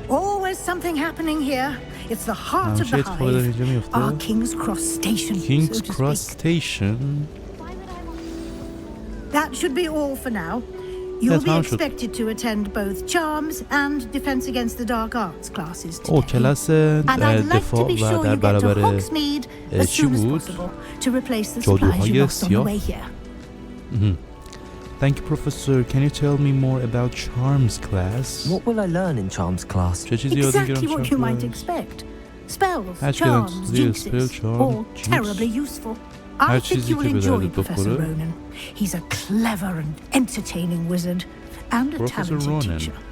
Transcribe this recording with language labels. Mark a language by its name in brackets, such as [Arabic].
[English] Always something happening here. It's the heart of the hive. Our King's Cross Station. King's Cross Station. That should be all for now. You'll be expected to attend both Charms and Defense Against the Dark Arts classes today. [Persian] کلاس دفاع و در برابر چی بود؟ جادوهای سیاه. [English] Thank you, Professor. Can you tell me more about Charms class? What will I learn in Charms class? Exactly what you might expect. Spells, charms, jinxes, all terribly useful. I think you will enjoy Professor Ronan. He's a clever and entertaining wizard and a talented teacher.